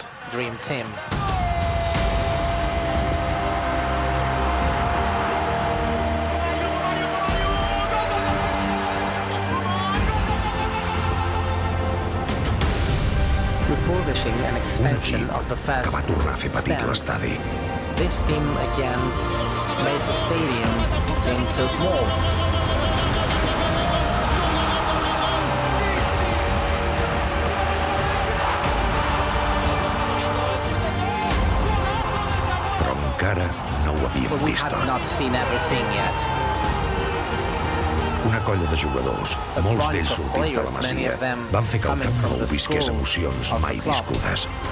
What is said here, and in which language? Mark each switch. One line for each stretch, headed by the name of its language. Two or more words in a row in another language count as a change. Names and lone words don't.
English: Refurbishing an extension of the first
Catalan: que va tornar a fer petit l'estadi.
English: This team again made the stadium seem too small.
Catalan: Encara no ho havíem vist tot. Una colla de jugadors, molts d'ells sortits de la Masia, van fer que el Camp Nou visqués emocions mai viscudes.